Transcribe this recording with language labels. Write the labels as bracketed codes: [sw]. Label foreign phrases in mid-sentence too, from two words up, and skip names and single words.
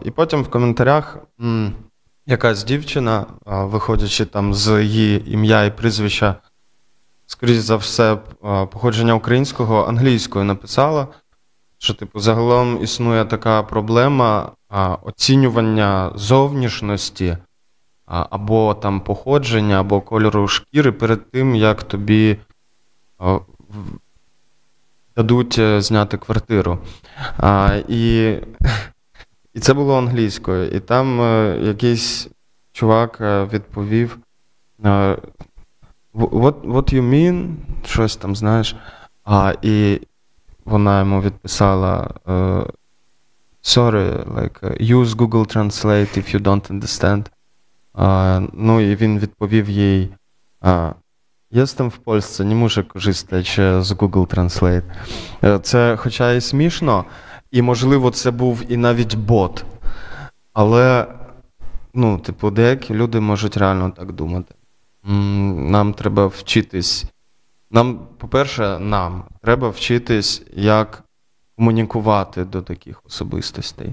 [uk] І потім в коментарях якась дівчина, виходячи там з її ім'я і прізвища, скоріш за все, походження українського, англійською написала, що, типу, загалом існує така проблема оцінювання зовнішності або там походження, або кольору шкіри перед тим, як тобі дадуть зняти квартиру. І це було англійською. І там якийсь чувак відповів [en] what you mean? [uk] Щось там, знаєш. І вона йому відписала [en] sorry, like, use Google Translate if you don't understand. [uk] Ну і він відповів їй [pl] jestem w Polsce, nie muszę korzystać z Google Translate. [uk] Це хоча і смішно, і можливо це був і навіть бот, але, ну, типу, деякі люди можуть реально так думати. Нам треба вчитись. По-перше, нам треба вчитись, як комунікувати до таких особистостей.